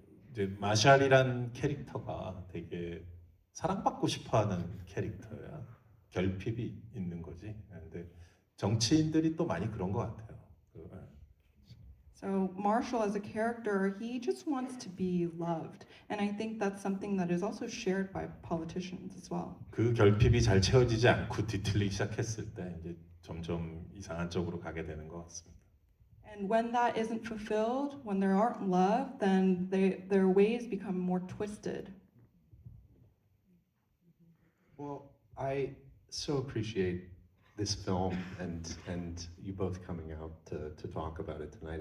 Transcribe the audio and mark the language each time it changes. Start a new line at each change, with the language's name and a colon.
Korean: 이제 마샬이란 캐릭터가 되게 사랑받고 싶어하는 캐릭터야. 결핍이 있는 거지. 근데 정치인들이 또 많이 그런 것 같아요.
English: So Marshall as a character, he just wants to be loved. And I think that's something that is also shared by politicians as well.
Korean: 그 결핍이 잘 채워지지 않고 뒤틀리기 시작했을 때 이제 점점 이상한 쪽으로 가게 되는 것 같습니다.
English: And when that isn't fulfilled, when there aren't love, then their ways become more twisted. Well, I so appreciate this film and you both coming out to talk about it tonight.